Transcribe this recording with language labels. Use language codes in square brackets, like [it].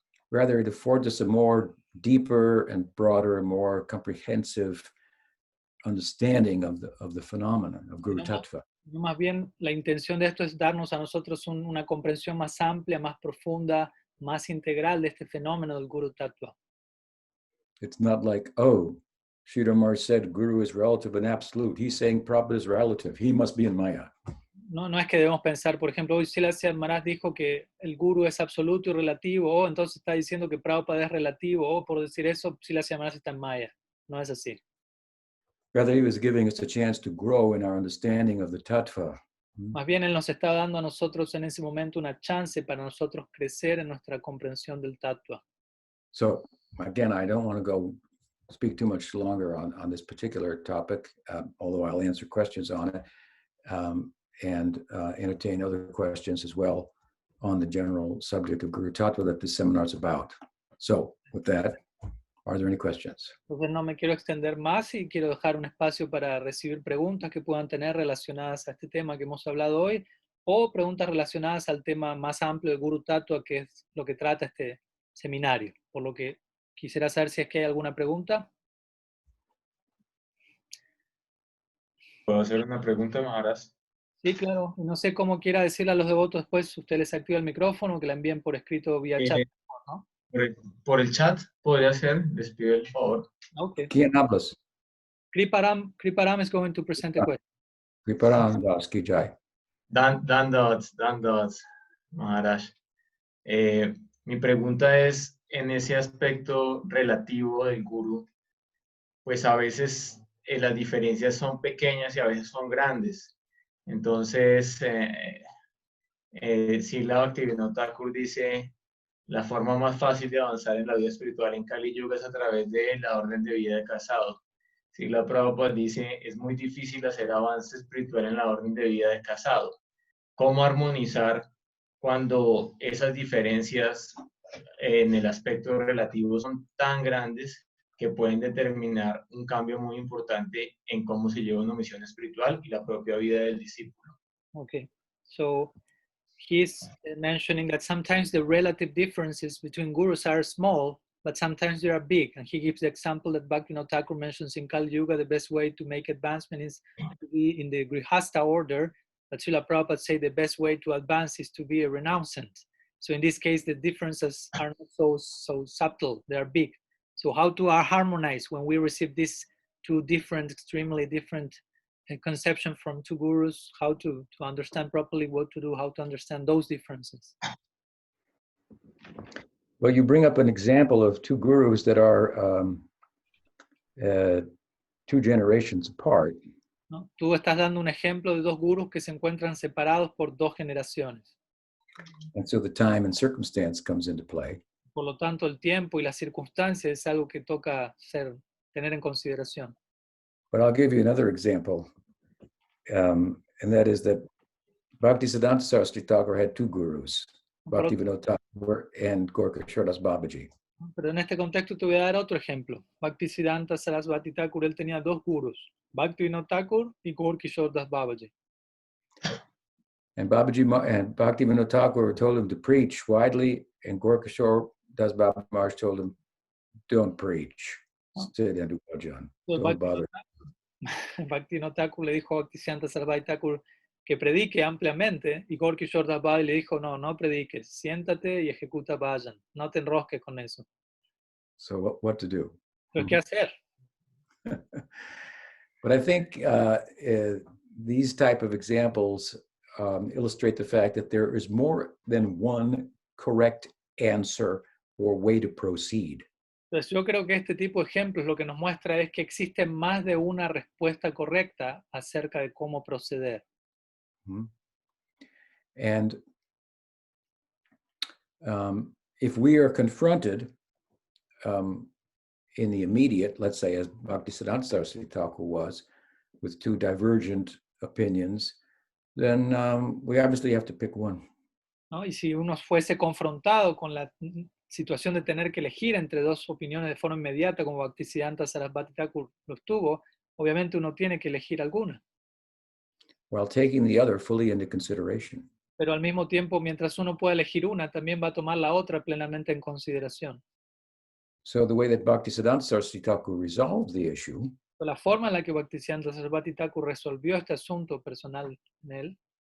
[en] Rather, it affords us a more deeper and broader and more comprehensive understanding of the phenomenon of Guru Tattva. [es] Más bien, la intención de esto es darnos a nosotros una comprensión más amplia, más profunda, más integral de este fenómeno del Guru Tattva. [en] It's not like, oh, Sridhar said Guru is relative and absolute. He's saying Prabhupada is relative. He must be in Maya. [es] No es que debemos pensar, por ejemplo, hoy Srila Maharaj dijo que el Guru es absoluto y relativo, o entonces está diciendo que Prabhupada es relativo, o por decir eso, Srila Maharaj está en Maya. No es así. [en] Rather, he was giving us a chance to grow in our understanding of the tattva. [es] Más bien, él nos está dando a nosotros en ese momento una chance para nosotros crecer en nuestra comprensión del tattva. [en] So, again, I don't want to go speak too much longer on this particular topic, although I'll answer questions on it and entertain other questions as well on the general subject of Guru Tattva that this seminar is about. So with that, are there any questions? [es] Entonces no me quiero extender más y quiero dejar un espacio para recibir preguntas que puedan tener relacionadas a este tema que hemos hablado hoy o preguntas relacionadas al tema más amplio de Guru Tattva, que es lo que trata este seminario. Por lo que quisiera saber si es que hay alguna pregunta. ¿Puedo hacer una pregunta, Maharaj? Sí, claro. No sé cómo quiera decirle a los devotos después, usted les activa el micrófono o que la envíen por escrito vía chat, ¿no? Por el chat podría ser, les pido el favor. Okay. ¿Quién hablas? [en] Kriparam is going to present a question. [hi] Kriparam Das Ki Jai. Dan dots, Maharaj. [es] Mi pregunta es, en ese aspecto relativo del gurú, pues a veces las diferencias son pequeñas y a veces son grandes. Entonces, Srila Bhaktivinoda Thakur dice, la forma más fácil de avanzar en la vida espiritual en Kali Yuga es a través de la orden de vida de casado. Srila Prabhupada dice, es muy difícil hacer avance espiritual en la orden de vida de casado. ¿Cómo armonizar cuando esas diferencias en el aspecto relativo son tan grandes que pueden determinar un cambio muy importante en cómo se lleva una misión espiritual y la propia vida del discípulo? [en] Okay, so he's mentioning that sometimes the relative differences between gurus are small, but sometimes they are big. And he gives the example that Bhaktivinoda Thakur mentions in Kali Yuga, the best way to make advancement is to be in the Grihasta order. But Srila Prabhupada say the best way to advance is to be a renouncant. So in this case, the differences are not so subtle, they are big. So how to harmonize when we receive these two different, extremely different conception from two gurus, how to understand properly what to do, how to understand those differences. Well, you bring up an example of two gurus that are 2 generations apart. [es] ¿No? Tú estás dando un ejemplo de dos gurus que se encuentran separados por 2 generaciones. [en] And so the time and circumstance comes into play. [es] Por lo tanto, el tiempo y las circunstancias es algo que toca tener en consideración. [en] But I'll give you another example, and that is that Bhaktisiddhanta Saraswati Thakur had 2 gurus, Bhaktivinoda Thakur and Gorkha Das Babaji. [es] Pero en este contexto te voy a dar otro ejemplo. Bhaktisiddhanta Saraswati Thakur, él tenía 2 gurus, Bhaktivinoda Thakur y Gorkha Das Babaji. [en] And Bhaktivinoda Thakur told him to preach widely, and Gorkha Das Babaji told him, don't preach. Sit and do bhajan. Don't bother. [es] Bhaktivinoda Thakur le dijo a Bhaktisiddhanta Saraswati Thakur que predique ampliamente, y Gorkha Das Babaji le dijo, no prediques, siéntate y ejecuta bhajan, no te enrosques con eso. [en] So what to do? [es] Pero ¿qué hacer? [en] But I think these type of examples illustrate the fact that there is more than one correct answer or way to proceed. [es] Entonces yo creo que este tipo de ejemplos lo que nos muestra es que existe más de una respuesta correcta acerca de cómo proceder. [en] And if we are confronted in the immediate, let's say as Bhaktisiddhanta Saraswati Thakur was, with 2 divergent opinions, then we obviously have to pick one. [es] ¿No? Y si uno fuese confrontado con la situación de tener que elegir entre 2 opiniones de forma inmediata, como Bhaktisiddhanta Saraswati Thakur lo tuvo, obviamente uno tiene que elegir alguna. [en] While taking the other fully into consideration. [es] Pero al mismo tiempo, mientras uno pueda elegir una, también va a tomar la otra plenamente en consideración. [en] So the way that Bhaktisiddhanta Saraswati Thakur resolved the issue, [es] la forma en la que Bhaktisiddhanta Saraswati Thakur resolvió este asunto personal en él,